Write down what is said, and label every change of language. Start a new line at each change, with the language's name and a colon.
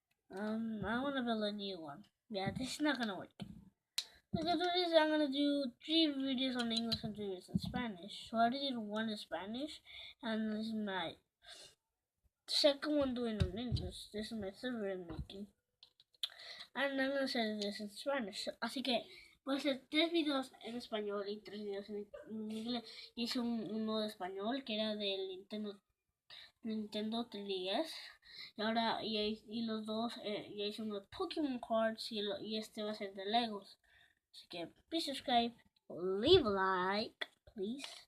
English: I wanna build a new one. Yeah, this is not gonna work. Because of this, I'm gonna do 3 videos on English and 3 videos in Spanish. So I already did one in Spanish, and this is my second one doing in English. This is my third video making. And I'm gonna say this in Spanish.
Spanish: Así que voy a hacer 3 videos en español y 3 videos en inglés. Hice uno de español que era del Nintendo 3DS. Y ahora y los dos ya hice uno de Pokémon Cards y este va a ser de Legos. Así que
English: please subscribe, leave a like, please.